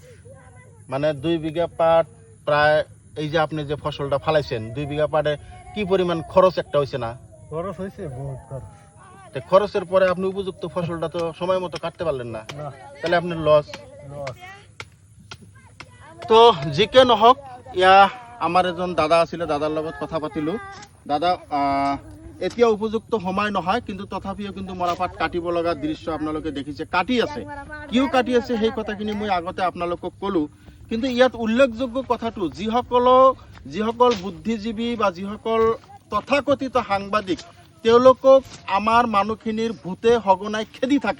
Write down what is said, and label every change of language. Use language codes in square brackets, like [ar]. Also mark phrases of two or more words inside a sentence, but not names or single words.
[bn] মানে 2 বিঘা পাট প্রায় এই যে আপনি যে ফসলটা ফালাইছেন 2 বিঘা পাটে কি পরিমাণ খরচ একটা হইছে না? খরচ হইছে বহুত খরচ। তো খরচের পরে আপনি উপযুক্ত ফসলটা তো সময় মতো কাটতে পারলেন না, তাহলে আপনার লস। [as] তো যিকে নহওক, ইয়া আমার এজন দাদা আছিলে, দাদার লগত কথা পাতিলো। দাদা এতিয়া উপযুক্ত সময় নহয়, কিন্তু তথাপিও কিন্তু মৰাপাট কাটিব লগা দৃশ্য আপোনালোকে দেখিছে। কাটি আছে, কিয় কাটি আছে সেই কথাখিনি মই আগতে আপোনালোকক ক'লো। কিন্তু ইয়াত উল্লেখযোগ্য কথাটো যিসকল বুদ্ধিজীৱী বা যিসকল তথাকথিত সাংবাদিক তেওঁলোকক আমাৰ মানুহখিনিৰ ভূতে সঘনাই খেদি থাকে।